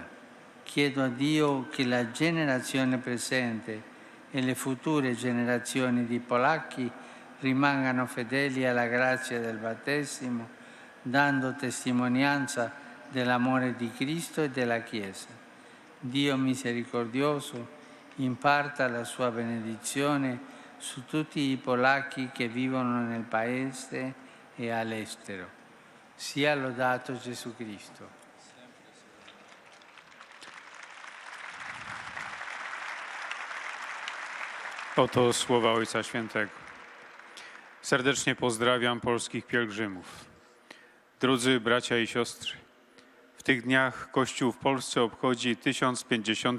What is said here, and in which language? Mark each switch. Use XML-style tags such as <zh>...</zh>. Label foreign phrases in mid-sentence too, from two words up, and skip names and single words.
<it>Chiedo a Dio che la generazione presente e le future generazioni di polacchi rimangano fedeli alla grazia del battesimo, dando testimonianza dell'amore di Cristo e della Chiesa. Dio misericordioso imparta la sua benedizione su tutti i polacchi che vivono nel Paese e all'estero. Sia lodato Gesù Cristo.</it> <pl>Oto słowa Ojca Świętego. Serdecznie pozdrawiam polskich pielgrzymów. Drodzy bracia i siostry, w tych dniach Kościół w Polsce obchodzi 1050.</pl>